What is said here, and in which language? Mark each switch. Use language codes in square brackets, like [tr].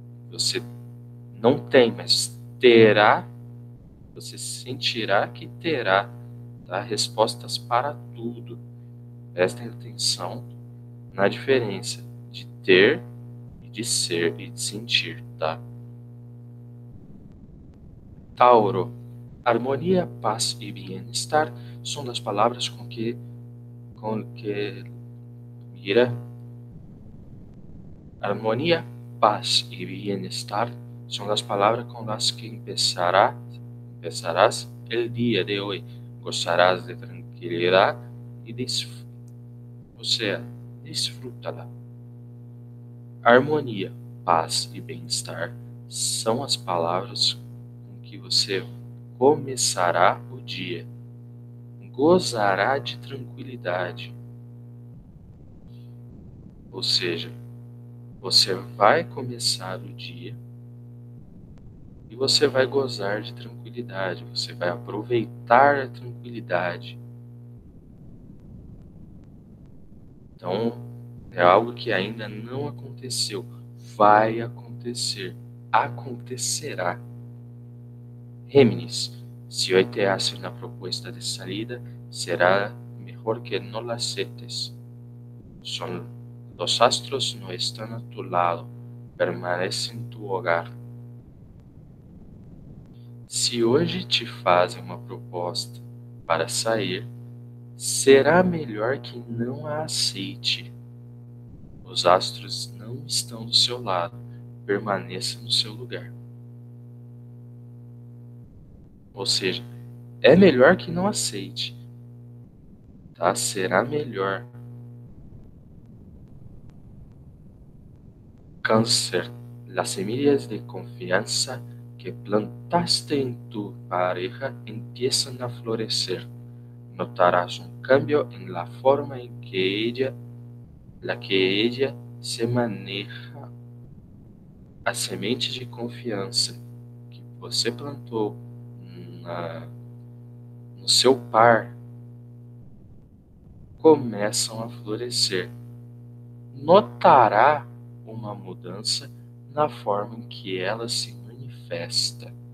[pt] Você não tem, mas terá, você sentirá que terá, tá? Respostas para tudo. Prestem atenção na diferença de ter e de ser e de sentir, tá? [es] Tauro, [pt] harmonia, paz e bem-estar são das palavras com que mira, [es] armonía, paz y bienestar son las palabras con las que empezarás el día de hoy. Gozarás de tranquilidad y disfrútala. [pt] Harmonia, paz e bem-estar são as palavras com que você começará o dia. Gozará de tranquilidade. Ou seja, você vai começar o dia e você vai gozar de tranquilidade, você vai aproveitar a tranquilidade. Então, é algo que ainda não aconteceu, vai acontecer, acontecerá. [es] Géminis, si hoy te hacen una propuesta de salida, será mejor que no la aceptes. Los astros no están a tu lado, permanece en tu hogar. [pt] Se hoje te fazem uma proposta para sair, será melhor que não a aceite. Os astros não estão do seu lado, permaneça no seu lugar. Ou seja, é melhor que não aceite, tá? Será melhor. [es] Cáncer, las semillas de confianza que plantaste en tu pareja empiezan a florecer. Notarás un cambio en la forma en que ella se maneja. [pt] A semente de confiança que você plantou no seu par começam a florescer. Notará uma mudança na forma em que ela se manifesta.